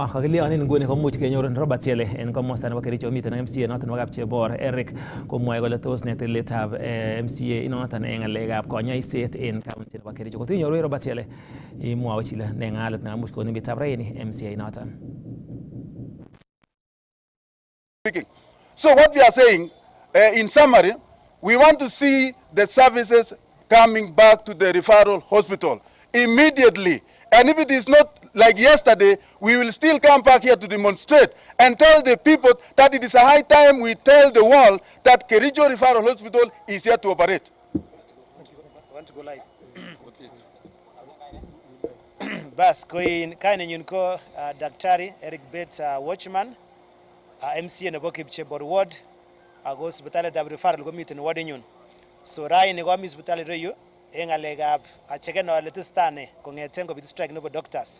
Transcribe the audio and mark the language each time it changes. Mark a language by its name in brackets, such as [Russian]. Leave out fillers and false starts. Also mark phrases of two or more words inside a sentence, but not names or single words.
[Kalenjin] Kakilionin nguni komuch kenyorun Robert Yele en komosta nebo Kericho miten MCA noton nebo Kapchebor Eric komwoe kole tos ne tiletab MCA inoton en ng'alekab konyoiset en county nebo Kericho. Kotinyoru Robert Yele imwoe chile ne ng'alet nekamuch konin bitab raini MCA inoton. [English] So what we are saying, in summary, we want to see the services coming back to the referral hospital immediately. And if it is not like yesterday, we will still come back here to demonstrate and tell the people that it is a high time we tell the world that Kericho Referral Hospital is here to operate. Want to go live? [Kalenjin] Bas, kaine nyun ko Daktari Eric Bet Watchman, MCA nebo Kapchebor Ward, ako hospitalit ab referral ko miten ward nyun. So raini ko mi hospitalit reyu en ngalekab acheken ole testane kongeten kobit strike nebo doctors.